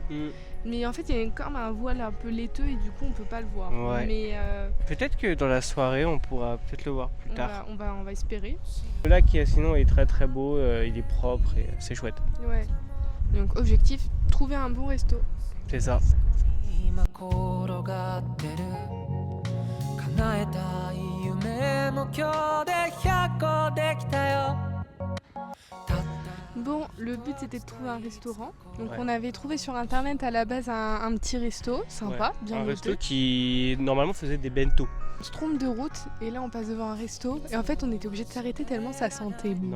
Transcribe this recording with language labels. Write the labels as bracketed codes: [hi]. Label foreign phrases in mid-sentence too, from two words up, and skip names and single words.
[fr] Mais en fait il y a quand même un voile un peu laiteux et du coup on peut pas le voir. Ouais. Mais Peut-être que dans la soirée, on pourra peut-être le voir plus tard. on va espérer. Le lac, sinon, est très très beau, il est propre et c'est chouette. Ouais. Donc objectif, trouver un bon resto. C'est ça. [ja] 今転がってる叶えたい夢も今日で100個できたよ [fr] Bon, le but c'était de trouver un restaurant. Donc Ouais. on avait trouvé sur internet à la base un petit resto, sympa, Ouais. bien Un noté. resto qui normalement faisait des bento. On se trompe de route et là on passe devant un resto et en fait on était obligé de s'arrêter tellement ça sentait Non